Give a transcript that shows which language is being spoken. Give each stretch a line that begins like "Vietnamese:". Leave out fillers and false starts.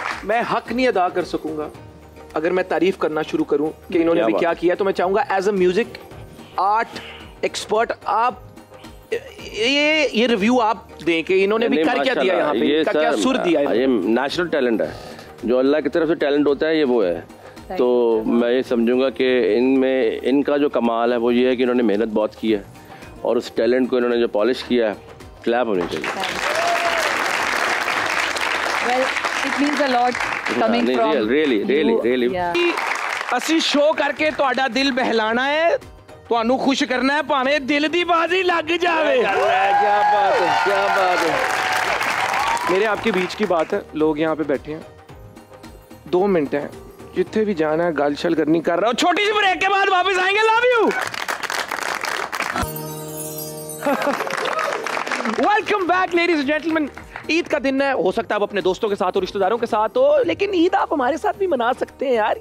Hindi: मैं हक नहीं अदा कर सकूंगा अगर मैं तारीफ करना शुरू करूं कि इन्होंने भी क्या किया। तो मैं चाहूंगा
English: as a music art expert
Hindi: आप ये रिव्यू आप दें कि इन्होंने भी कर क्या दिया यहाँ पे, क्या सुर दिया है। ये नेचुरल टैलेंट है, जो अल्लाह की तरफ से टैलेंट होता है, ये वो है। तो मैं ये समझूंगा कि इनमें इनका जो कमाल है वो ये है कि इन्होंने मेहनत बहुत की है और उस टैलेंट को इन्होंने जो पॉलिश किया है, क्लैप होनी चाहिए।
English: Well, it means a lot coming from really.
Punjabi: ਅਸੀਂ ਸ਼ੋਅ ਕਰਕੇ ਤੁਹਾਡਾ ਦਿਲ ਬਹਿਲਾਣਾ ਹੈ, ਤੁਹਾਨੂੰ ਖੁਸ਼ ਕਰਨਾ ਹੈ, ਭਾਵੇਂ ਦਿਲ ਦੀ ਬਾਜ਼ੀ ਲੱਗ ਜਾਵੇ।
Hindi: क्या बात है, क्या बात है। मेरे आपके बीच की बात है, लोग यहाँ पे बैठे हैं, 2 मिनट हैं,
Punjabi: जिथे भी जाना है गल शल करनी कर
Hindi: रहा हूँ। छोटी सी ब्रेक के बाद वापस आएंगे। Love you.
English: Welcome back ladies and gentleman.
Hindi: Eid का दिन है, हो सकता है आप अपने दोस्तों के साथ और रिश्तेदारों के साथ हो, लेकिन ईद आप हमारे साथ भी मना सकते हैं यार।